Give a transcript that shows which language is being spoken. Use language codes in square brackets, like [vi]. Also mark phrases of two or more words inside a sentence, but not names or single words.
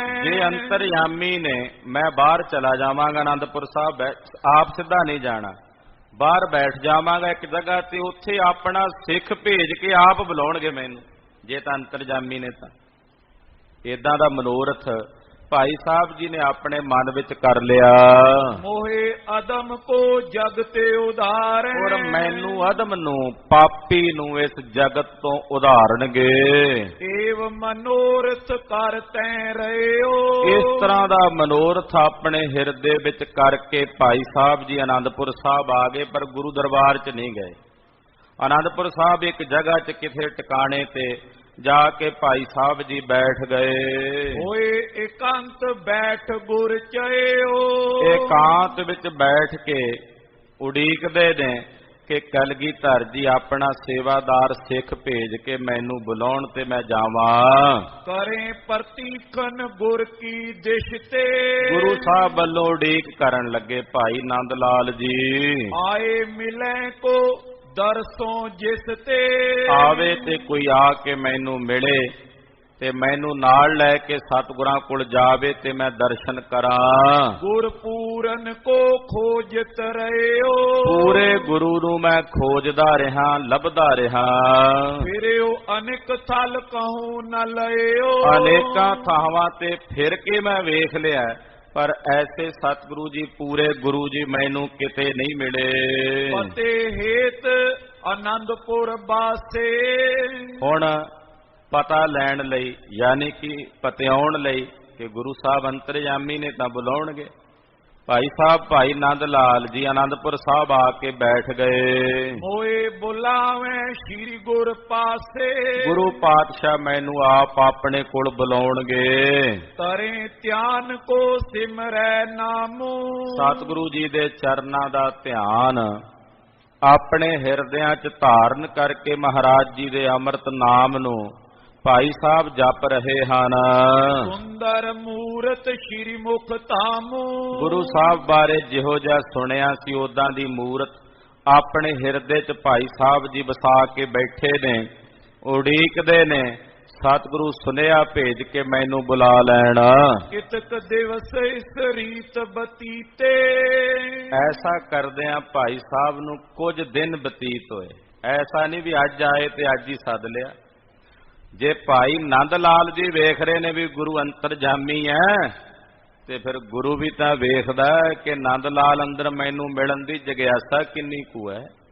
[pa] ਜੇ ਅੰਤਰਯਾਮੀ ਨੇ, ਮੈਂ ਬਾਹਰ ਚਲਾ ਜਾਵਾਂਗਾ ਆਨੰਦਪੁਰ ਸਾਹਿਬ, ਆਪ ਸਿੱਧਾ ਨਹੀਂ ਜਾਣਾ, ਬਾਹਰ ਬੈਠ ਜਾਵਾਂਗਾ ਇੱਕ ਜਗ੍ਹਾ ਤੇ, ਉੱਥੇ ਆਪਣਾ ਸਿੱਖ ਭੇਜ ਕੇ ਆਪ ਬੁਲਾਉਣਗੇ ਮੈਨੂੰ, ਜੇ ਤਾਂ ਅੰਤਰਜਾਮੀ ਨੇ ਤਾਂ। ਇਦਾਂ ਦਾ ਮਨੋਰਥ ਭਾਈ ਸਾਹਿਬ ਜੀ ਨੇ ਆਪਣੇ ਮਨ ਵਿੱਚ ਕਰ ਲਿਆ, [bra] मोहे अदम को जग ते उधारे। [pa] ਔਰ ਮੈਨੂੰ ਅਦਮ ਨੂੰ, ਪਾਪੀ ਨੂੰ ਇਸ ਜਗਤ ਤੋਂ ਉਧਾਰਨਗੇ। [bra] एव मनोरथ कर तै रहे हो। [pa] ਇਸ ਤਰ੍ਹਾਂ ਦਾ ਮਨੋਰਥ ਆਪਣੇ ਹਿਰਦੇ ਵਿੱਚ ਕਰਕੇ ਭਾਈ ਸਾਹਿਬ ਜੀ ਆਨੰਦਪੁਰ ਸਾਹਿਬ ਆ ਗਏ, ਪਰ ਗੁਰੂ ਦਰਬਾਰ 'ਚ ਨਹੀਂ ਗਏ। ਆਨੰਦਪੁਰ ਸਾਹਿਬ ਇੱਕ ਜਗ੍ਹਾ 'ਚ ਕਿਸੇ ਟਿਕਾਣੇ ਤੇ ਜਾ ਕੇ ਭਾਈ ਸਾਹਿਬ ਜੀ ਬੈਠ ਗਏ। [bra] होए एकांत बैठ गुर चयो। [pa] ਇਕਾਂਤ ਵਿੱਚ ਬੈਠ ਕੇ ਉਡੀਕਦੇ ਨੇ ਕਿ ਕਲਗੀਧਰ ਜੀ ਆਪਣਾ ਸੇਵਾਦਾਰ ਸਿੱਖ ਭੇਜ ਕੇ ਮੈਨੂੰ ਬੁਲਾਉਣ ਤੇ ਮੈਂ ਜਾਵਾਂ। [bra] करें प्रतीखन गुर की दिश ते। [pa] ਗੁਰੂ ਸਾਹਿਬ ਵੱਲੋਂ ਉਡੀਕ ਕਰਨ ਲੱਗੇ ਭਾਈ ਨੰਦ ਲਾਲ ਜੀ। [bra] आए मिले को दरसों जिस ते। [pa] ਆਵੇ ਤੇ ਕੋਈ ਆ ਕੇ ਮੈਨੂੰ ਮਿਲੇ ਤੇ ਮੈਨੂੰ ਨਾਲ ਲੈ ਕੇ ਸਤਿਗੁਰਾਂ ਕੋਲ ਜਾਵੇ ਤੇ ਮੈਂ ਦਰਸ਼ਨ ਕਰਾਂ। [bra] गुर पूरन को खोजत रहे हो। [pa] ਪੂਰੇ ਗੁਰੂ ਨੂੰ ਮੈਂ ਖੋਜਦਾ ਰਿਹਾ, ਲੱਭਦਾ ਰਿਹਾ। [bra] फिरे अनेक थल कहूं न लयो। [pa] ਅਨੇਕਾਂ ਥਾਵਾਂ ਤੇ ਫਿਰ ਕੇ ਮੈਂ ਵੇਖ ਲਿਆ, ਪਰ ਐਸੇ ਸਤਿਗੁਰੂ ਜੀ, ਪੂਰੇ ਗੁਰੂ ਜੀ ਮੈਨੂੰ ਕਿਤੇ ਨਹੀਂ ਮਿਲੇ। [bra] पते हेत आनंदपुर बासे। [pa] ਹੁਣ ਪਤਾ ਲੈਣ ਲਈ, ਯਾਨੀ ਕਿ ਪਤਿਆਉਣ ਲਈ ਕਿ ਗੁਰੂ ਸਾਹਿਬ ਅੰਤਰਜਾਮੀ ਨੇ ਤਾਂ ਬੁਲਾਉਣਗੇ। ਭਾਈ ਸਾਹਿਬ ਭਾਈ ਨੰਦ ਲਾਲ ਜੀ ਆਨੰਦਪੁਰ ਸਾਹਿਬ ਆ ਕੇ ਬੈਠ ਗਏ। [bra] मोए बुलावे श्री गुर पासे। [pa] ਗੁਰੂ ਪਾਤਸ਼ਾਹ ਮੈਨੂੰ ਆਪ ਆਪਣੇ ਕੋਲ ਬੁਲਾਉਣਗੇ। [bra] तरे ध्यान को सिमरै नामू। [pa] ਸਤਿਗੁਰੂ ਜੀ ਦੇ ਚਰਨਾਂ ਦਾ ਧਿਆਨ ਆਪਣੇ ਹਿਰਦਿਆਂ 'ਚ ਧਾਰਨ ਕਰਕੇ ਮਹਾਰਾਜ ਜੀ ਦੇ ਅੰਮ੍ਰਿਤ ਨਾਮ ਨੂੰ ਭਾਈ ਸਾਹਿਬ ਜਪ ਰਹੇ ਹਨ। [bra] सुंदर मूरत श्री मुख धामू। [pa] ਗੁਰੂ ਸਾਹਿਬ ਬਾਰੇ ਜਿਹੋ ਜਿਹਾ ਸੁਣਿਆ ਸੀ ਉਦਾਂ ਦੀ ਮੂਰਤ ਆਪਣੇ ਹਿਰਦੇ 'ਚ ਭਾਈ ਸਾਹਿਬ ਜੀ ਵਸਾ ਕੇ ਬੈਠੇ ਨੇ, ਉਡੀਕਦੇ ਨੇ ਸਤਿਗੁਰੂ ਸੁਨੇਹਾ ਭੇਜ ਕੇ ਮੈਨੂੰ ਬੁਲਾ ਲੈਣ। [bra] कितक दिवस इस रीत बतीते। [pa] ਐਸਾ ਕਰਦਿਆਂ ਭਾਈ ਸਾਹਿਬ ਨੂੰ ਕੁਝ ਦਿਨ ਬਤੀਤ ਹੋਏ। ਐਸਾ ਨਹੀਂ ਵੀ ਅੱਜ ਆਏ ਤੇ ਅੱਜ ਹੀ ਸੱਦ ਲਿਆ। ਜੇ ਭਾਈ ਨੰਦ ਲਾਲ ਜੀ ਵੇਖ ਰਹੇ ਨੇ ਵੀ ਗੁਰੂ ਅੰਤਰਜਾਮੀ ਹੈ, ਤੇ ਫਿਰ ਗੁਰੂ ਵੀ ਤਾਂ ਵੇਖਦਾ ਕਿ ਨੰਦ ਲਾਲ ਅੰਦਰ ਮੈਨੂੰ ਮਿਲਣ ਦੀ ਜਗਿਆਸਾ ਕਿੰਨੀ ਕੁ ਹੈ।